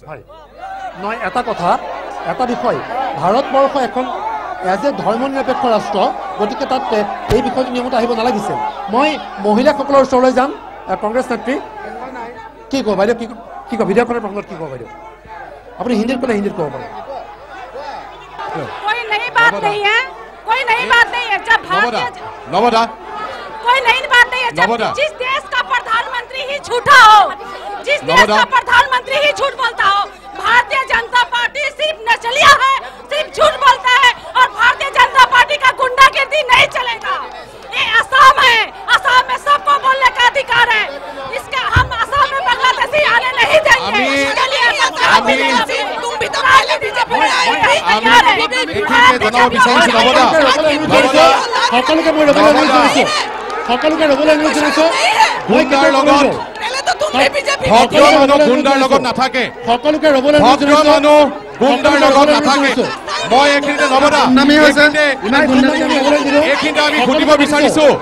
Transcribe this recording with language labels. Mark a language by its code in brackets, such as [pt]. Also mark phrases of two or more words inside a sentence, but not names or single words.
[as] নহয় এটা কথা এটা বিষয় ভাৰতবৰ্ষ এখন [en] as a [as] ধৰ্ম নিৰপেক্ষ ৰাষ্ট্ৰ গতিকে তাত এই বিষয়টো নিয়মত আহিব নালাগিছিল মই মহিলাসকলৰ ওচৰলৈ যাম কংগ্ৰেছ নেত্ৰী কি কয় বাইদেউ কি কয় বিধেয়কখনৰ প্ৰসংগত কি কয় বাইদেউ [hi] अपनी हिंदी को हिंदी को कोई नई बात नहीं है कोई नई बात नहीं है जब भारतीय कोई नई बात नहीं है जब जिस देश का प्रधानमंत्री ही झूठा हो जिस देश का प्रधानमंत्री ही झूठ बोलता हो भारतीय जनता पार्टी सिर्फ नचलिया है सिर्फ झूठ बोलता है और भारतीय जनता पार्टी का गुंडागिर्दी नहीं चलेगा ये असम है असम में सबको बोलने का अधिकार है इसका हम असम में बांग्लादेशी आने नहीं देंगे तुम भी तो बीजेपी में आए [as] সকলোকে ৰবলৈ অনুৰোধ জনাইছো গুণ্ডাৰ লগত নাথাকে সকলোকে ৰবলৈ অনুৰোধ জনাইছো গুণ্ডাৰ লগত নাথাকে মই এইখিনিতে নবদা এইখিনিতে আমি সুধিব বিচাৰিছো